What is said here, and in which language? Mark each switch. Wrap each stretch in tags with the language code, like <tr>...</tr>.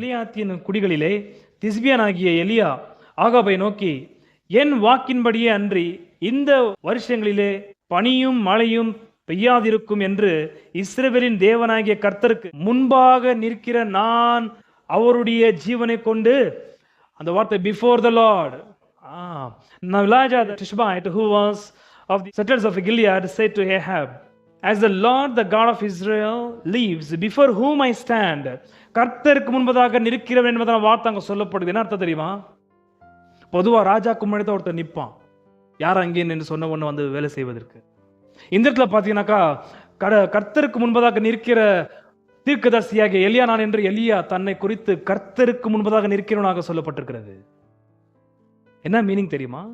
<ta>எலியாத்தின் குடிகளிலே திஸ்பியான் ஆகிய எலியா ஆகாபை நோக்கி, என் வாக்கின்படியே அன்றி இந்த வருஷங்களிலே பனியும் மழையும் பெய்யாதிருக்கும் என்று இஸ்ரவேலின் தேவனாகிய கர்த்தருக்கு முன்பாக நிற்கிற நான் அவருடைய ஜீவனை கொண்டு, அந்த வார்த்தை</ta> <en>Before the Lord. Now Elijah the Tishbite, who was of the settlers of Gilead, said to Ahab, as the Lord the God of Israel lives, before whom I stand.</en> <ta>கர்த்தருக்கு முன்பதாக நிற்கிறவன் என்பதான வார்த்தை அங்க சொல்லப்படுது. என்ன அர்த்தம் தெரியுமா? பொதுவா ராஜாக்கு முன்னாடி தான் ஒருத்தர் நிற்பான், யார் அங்கே என்று சொன்ன ஒன்று வந்து வேலை செய்வதற்கு. இந்த இடத்துல பார்த்தீங்கன்னாக்கா கர்த்தருக்கு முன்பதாக நிற்கிற தீர்க்கதரிசியாகிய எலியா நான் என்று எலியா தன்னை குறித்து கர்த்தருக்கு முன்பதாக நிற்கிறவனாக சொல்லப்பட்டிருக்கிறது. என்ன மீனிங் தெரியுமா?</ta>